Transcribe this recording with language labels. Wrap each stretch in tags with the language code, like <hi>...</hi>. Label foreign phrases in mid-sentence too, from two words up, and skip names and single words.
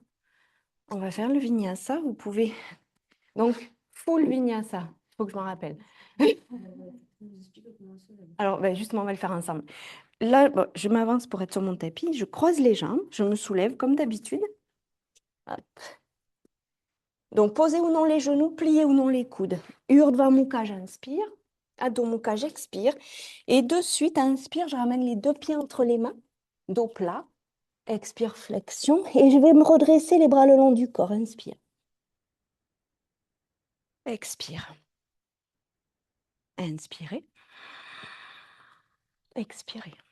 <fr>On va faire le vinyasa. Vous pouvez... Donc, full vinyasa. Il faut que je m'en rappelle. Alors, ben, justement, on va le faire ensemble. Là, bon, je m'avance pour être sur mon tapis. Je croise les jambes. Je me soulève comme d'habitude. Hop. Donc, posez ou non les genoux, pliez ou non les coudes. Urdhva Mukha, j'inspire. Adho Mukha, j'expire. Et de suite, inspire, je ramène les deux pieds entre les mains. Dos plat. Expire, flexion. Et je vais me redresser les bras le long du corps. Inspire. Expire. Inspirez. Expirez.</fr>